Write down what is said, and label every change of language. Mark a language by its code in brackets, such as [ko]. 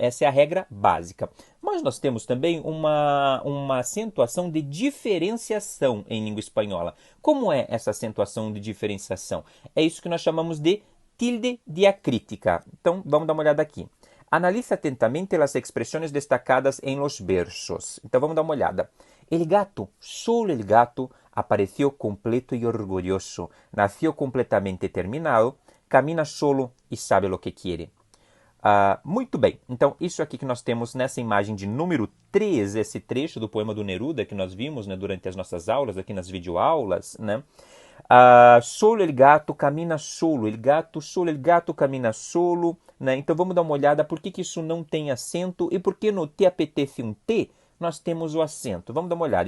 [pt] Essa é a regra básica. Mas nós temos também uma acentuação de diferenciação em língua espanhola. Como é essa acentuação de diferenciação? É isso que nós chamamos de tilde diacrítica. Então, vamos dar uma olhada aqui. [es] Analiza atentamente [pt] as expressões destacadas em los versos. Então, vamos dar uma olhada. [es] El gato, solo el gato, apareció completo y orgulloso. Nació completamente terminado, camina solo y sabe lo que quiere. [pt] Muito bem, então isso aqui que nós temos nessa imagem de número 3, esse trecho do poema do Neruda que nós vimos, né, durante as nossas aulas, aqui nas videoaulas, né? [es] Solo el gato camina solo, el gato camina solo, né? [pt] Então vamos dar uma olhada por que isso não tem acento e por que no te apetece um T nós temos o acento. Vamos dar uma olhada.